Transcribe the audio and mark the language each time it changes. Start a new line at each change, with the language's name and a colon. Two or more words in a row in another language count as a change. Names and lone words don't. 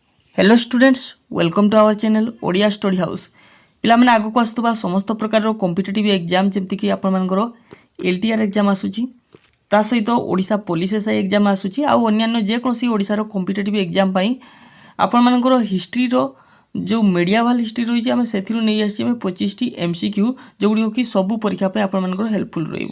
English: Hello students welcome to our channel Odia Study House
Odia: पिलाମାନେ ଆଗକୁ ଆସୁଥିବା ସମସ୍ତ ପ୍ରକାରର
English: competitive exam
Odia: ଯେମିତିକି ଆପଣମାନଙ୍କର
English: LTR exam
Odia: ଆସୁଛି ତା ସହିତ ଓଡ଼ିଶା
English: police SI exam
Odia: ଆସୁଛି ଆଉ ଅନ୍ୟାନ୍ୟ ଯେକୌଣସି ଓଡ଼ିଶାର
English: competitive exam
Odia: ପାଇଁ ଆପଣମାନଙ୍କର ହିଷ୍ଟ୍ରିର ଯେଉଁ
English: medieval history
Odia: ରହିଛି ଆମେ ସେଥିରୁ ନେଇ ଆସିଛେ ଆମେ 25ଟି MCQ ଯେଉଁଗୁଡ଼ିକ କି ସବୁ ପରୀକ୍ଷା ପାଇଁ ଆପଣମାନଙ୍କର ହେଲ୍ପଫୁଲ୍ ରହିବ।